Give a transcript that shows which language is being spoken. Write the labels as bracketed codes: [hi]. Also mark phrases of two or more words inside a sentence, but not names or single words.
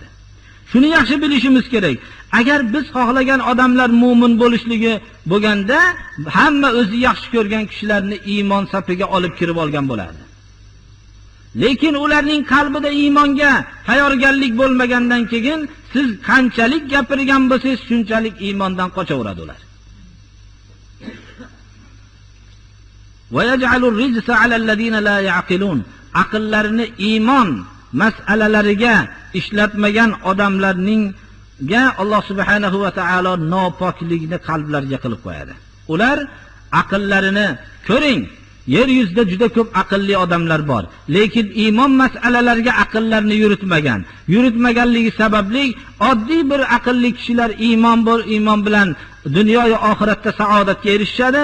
[uz] Shuni yaxshi bilishimiz kerak. Agar biz xohlagan odamlar mu'min bo'lishligi bo'lganda, hamma o'zi yaxshi ko'rgan kishilarni iymon safiga olib kirib olgan bo'lardi. Lekin ularning qalbida iymonga tayyorgarlik bo'lmagandan keyin siz qanchalik gapirgan bo'lsangiz, shunchalik iymondan qochaveradi ular. [ar] ويجعل الرجس على الذين لا يعقلون. [uz] Aqllarini iymon mas'alalariga ishlatmagan odamlarningga Alloh [ar] سبحانه وتعالى [uz] nopoklikni qalblariga qilib qo'yadi. Ular aqllarini ko'ring, yer yuzida juda ko'p aqlli odamlar bor, lekin iymon mas'alalariga aqllarini yuritmaganligi sababli oddiy bir aqlli kishilar iymon bilan dunyo va oxiratda saodatga erishadi.